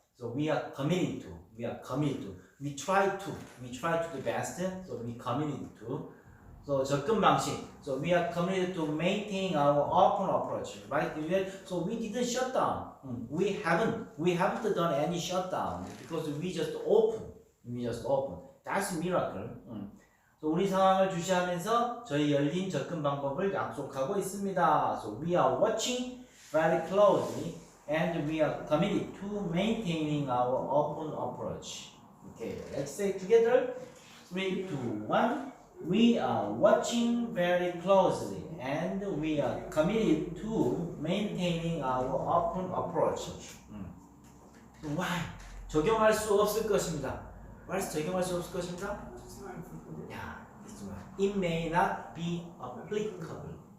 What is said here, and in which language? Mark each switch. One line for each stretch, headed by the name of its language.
English: So we are committed to. We try to the best. So we committed to. So
Korean: 접근 방식.
English: So we are committed to maintain our open approach, right? So we didn't shut down. We haven't done any shutdown because we just open. That's a miracle.
Korean: So 우리 상황을 주시하면서 저희 열린 접근 방법을 약속하고 있습니다.
English: So we are watching very closely and we are committed to maintaining our open approach. Okay, let's say together. 3, 2, 1. We are watching very closely and we are committed to maintaining our open approach. So why?
Korean: 적용할 수 없을 것입니다.
English: Why
Korean: 적용할 수 없을 것입니다?
English: Yeah, this one. It may not be applicable.